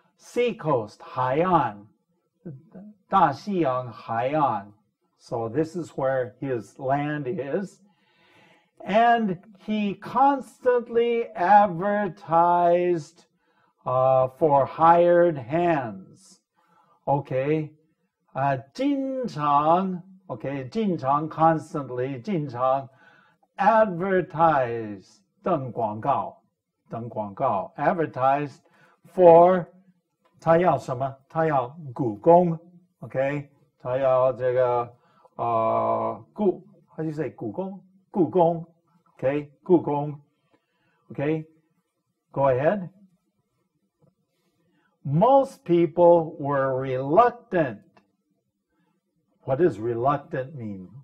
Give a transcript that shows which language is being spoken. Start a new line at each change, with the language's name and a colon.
English: Sea coast, 海岸.
Chinese: 大西洋海岸.
English: So this is where his land is. And he constantly advertised for hired hands.
Chinese: Okay, 经常 okay, 经常 constantly 经常 advertise 登广告
English: advertised for
Chinese: 他要什么？他要雇工 ，OK， 他要这个
English: how do you say
Chinese: 雇工 ，OK， 雇工 ，OK，
English: go ahead. Most people were reluctant. What does reluctant mean?